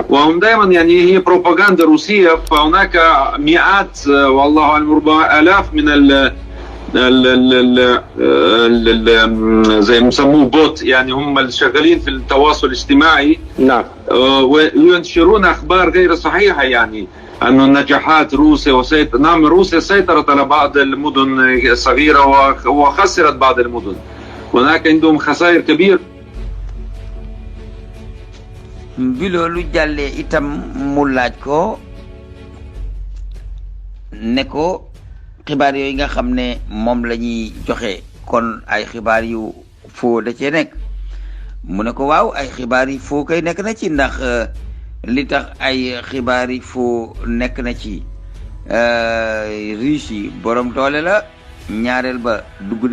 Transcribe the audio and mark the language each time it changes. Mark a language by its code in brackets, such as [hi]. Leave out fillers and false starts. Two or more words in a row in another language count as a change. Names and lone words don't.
[ar] وهم دائما يعني هي بروباغندا روسية فهناك مئات والله أعلم ربما آلاف من زي مسموه بوت يعني هم الشغالين في التواصل الاجتماعي. نعم. وينشرون أخبار غير صحيحة يعني أنه نجاحات روسيا نعم روسيا سيطرت على بعض المدن الصغيرة وخسرت بعض المدن. هناك عندهم خسائر كبيرة. [wo] bi loolu jàllee itam mu laaj ko ne ko xibaar yooyu nga xam ne moom la ñuy joxe kon ay xibaar yu foo da cee nekk mu ne ko waaw ay xibaar yi foo koy nekk na ci ndax li tax ay xibaar yi foo nekk na ci Russie yi borom doole la ñaareel ba dugg